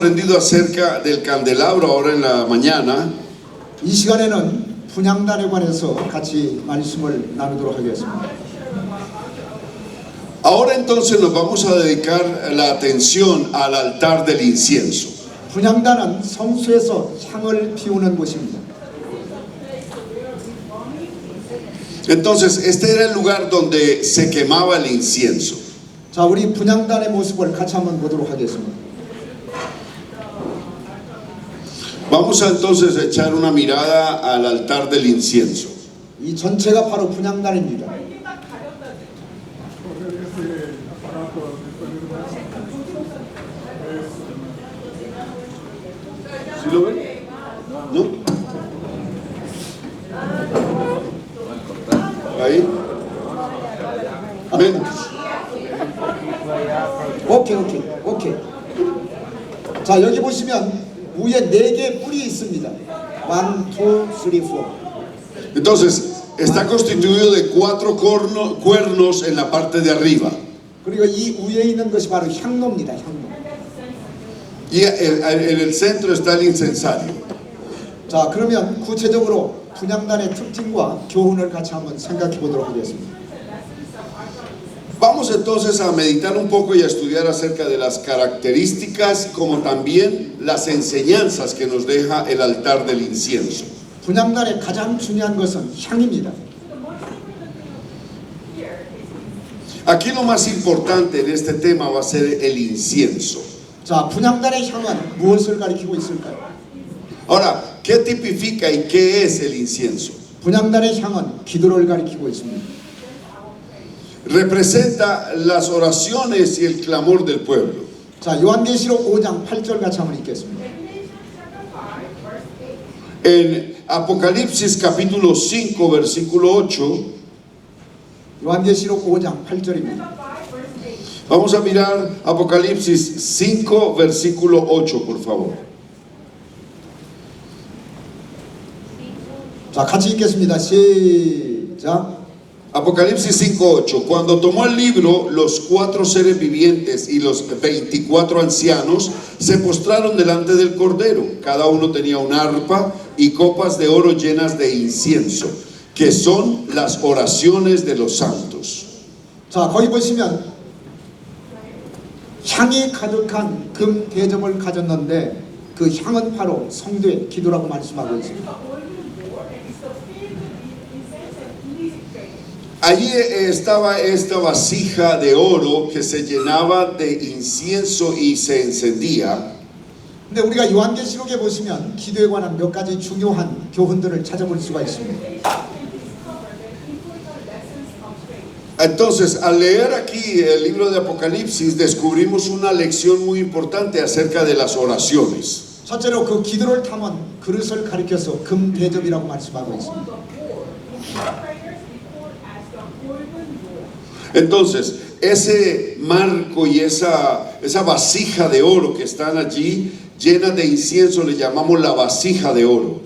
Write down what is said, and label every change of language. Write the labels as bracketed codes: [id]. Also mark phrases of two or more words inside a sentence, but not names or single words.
[es] aprendido acerca del candelabro ahora en la mañana. [ko] 이 시간에는 분향단에 관해서 같이 말씀을 나누도록 하겠습니다. [es] Ahora entonces nos vamos a dedicar la atención al altar del incienso. [ko] 분향단은 성소에서 향을 피우는 곳입니다. [es] Entonces, este era el lugar donde se quemaba el incienso. [ko] 자, 우리 분향단의 모습을 같이 한번 보도록 하겠습니다. [es] Vamos a entonces echar una mirada al altar del incienso. [ko] 이 전체가 바로 분향단입니다. [es] ¿Sí lo ven? ¿No? Ahí. Ven. [ko] 오케이. 자, 여기 보시면 위에 4개의 뿔이 있습니다. 1, 2, 3, 4. [es] Entonces, está constituido de 4 cuernos en la parte de arriba. [ko] 그리고 이 위에 있는 것이 바로 향로입니다. 향로. [es] Y en el centro está el incensario. [ko] 자, 그러면 구체적으로 분향단의 특징과 교훈을 같이 한번 생각해 보도록 하겠습니다. [es] Vamos entonces a meditar un poco y a estudiar acerca de las características como también las enseñanzas que nos deja el altar del incienso. [ko] 분향단의 가장 중요한 것은 향입니다. [es] Aquí lo más importante en este tema va a ser el incienso. [ko] 자, 분향단의 향은 무엇을 가리키고 있을까요? [es] Ahora, ¿qué tipifica y qué es el incienso? [ko] 분향단의 향은 기도를 가리키고 있습니다. [es] Representa las oraciones y el clamor del pueblo. [ko] 자, 요한계시록 5장 8절 같이 한번 읽겠습니다. [es] En Apocalipsis capítulo 5 versículo 8, [ko] 요한계시록 5장 8절입니다. [es] vamos a mirar Apocalipsis 5 versículo 8, por favor. [ko] 자, 같이 읽겠습니다. 시작. [es] Apocalipsis 5:8. Cuando tomó el libro, los 4 seres vivientes y los 24 ancianos se postraron delante del Cordero. Cada uno tenía una arpa y copas de oro llenas de incienso, que son las oraciones de los santos. [ko] 자, 거기 보시면 향이 가득한 금 대접을 가졌는데 그 향은 바로 성도의 기도라고 말씀하고 있습니다. [es] Allí estaba esta vasija de oro que se llenaba de incienso y se encendía. [ko] 근데 우리가 요한계시록에 보시면 기도에 관한 몇 가지 중요한 교훈들을 찾아볼 수가 있습니다. [es] Entonces, al leer aquí el libro de Apocalipsis, descubrimos una lección muy importante acerca de las oraciones. [ko] 첫째로 그 기도를 담은 그릇을 가리켜서 금 대접이라고 말씀하고 있습니다. [es] Entonces, ese marco y esa vasija de oro que están allí, llena de incienso, le llamamos la vasija de oro.